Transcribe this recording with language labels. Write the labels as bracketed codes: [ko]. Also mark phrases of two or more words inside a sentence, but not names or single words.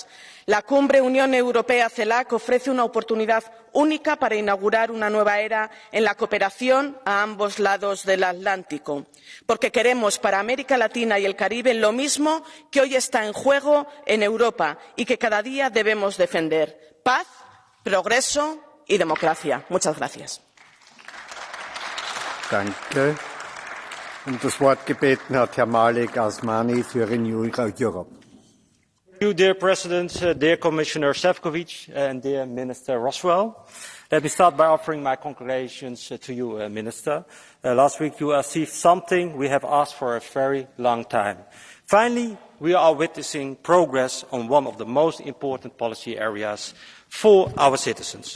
[es] La cumbre Unión Europea-CELAC ofrece una oportunidad única para inaugurar una nueva era en la cooperación a ambos lados del Atlántico, porque queremos para América Latina y el Caribe lo mismo que hoy está en juego en Europa y que cada día debemos defender: paz, progreso y democracia. Muchas gracias. [de] Danke. Um das Wort gebeten hat Herr Malik Asmani für Renew Europe. [en] Thank you, dear President, dear Commissioner Šefčovič, and dear Minister Roswell. Let me start by offering my congratulations to you, Minister. Last week you achieved something we have asked for a very long time. Finally, we are witnessing progress on one of the most important policy areas for our citizens.